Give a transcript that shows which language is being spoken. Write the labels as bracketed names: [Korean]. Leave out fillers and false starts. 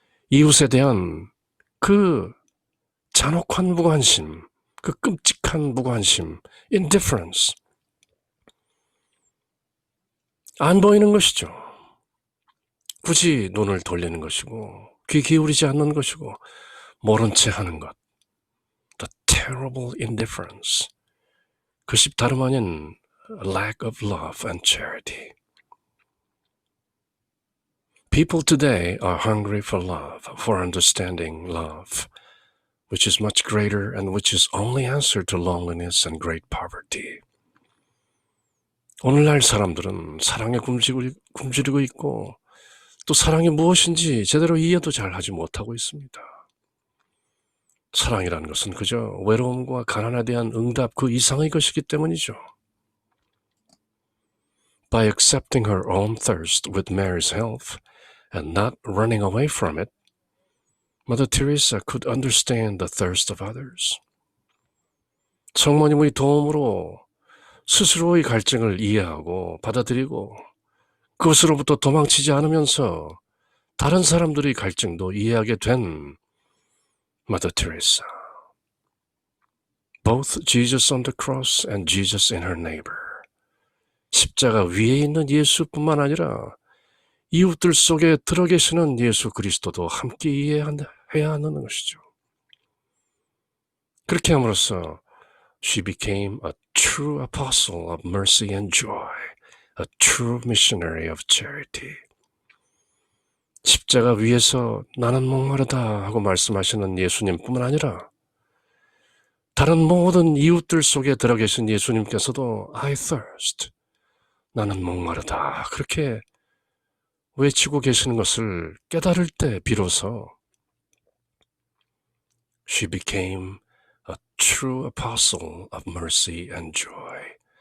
[Korean] 이웃에 대한 그 잔혹한 무관심, 그 끔찍한 무관심, indifference. 안 보이는 것이죠. 굳이 눈을 돌리는 것이고 귀 기울이지 않는 것이고 모른 채 하는 것. [English] The terrible indifference. [Korean] 그것이 다름 아닌 [English] lack of love and charity. People today are hungry for love, for understanding love, which is much greater and which is only answer to loneliness and great poverty. [Korean] 오늘날 사람들은 사랑에 굶주리고 있고 또 사랑이 무엇인지 제대로 이해도 잘 하지 못하고 있습니다. 사랑이라는 것은 그저 외로움과 가난에 대한 응답 그 이상의 것이기 때문이죠. [English] By accepting her own thirst with Mary's help and not running away from it, Mother Teresa could understand the thirst of others. [Korean] 성모님의 도움으로 스스로의 갈증을 이해하고 받아들이고 그것으로부터 도망치지 않으면서 다른 사람들의 갈증도 이해하게 된 Mother Teresa. [English] Both Jesus on the cross and Jesus in her neighbor. [Korean] 십자가 위에 있는 예수뿐만 아니라 이웃들 속에 들어 계시는 예수 그리스도도 함께 이해해야 하는 것이죠. 그렇게 함으로써 [English] she became a true apostle of mercy and joy, a true missionary of charity. [Korean] 십자가 위에서 나는 목마르다 하고 말씀하시는 예수님뿐만 아니라 다른 모든 이웃들 속에 들어 계신 예수님께서도 [English] I thirst, [Korean] 나는 목마르다 그렇게 외치고 계시는 것을 깨달을 때 비로소 [English] she became a true apostle of mercy and joy.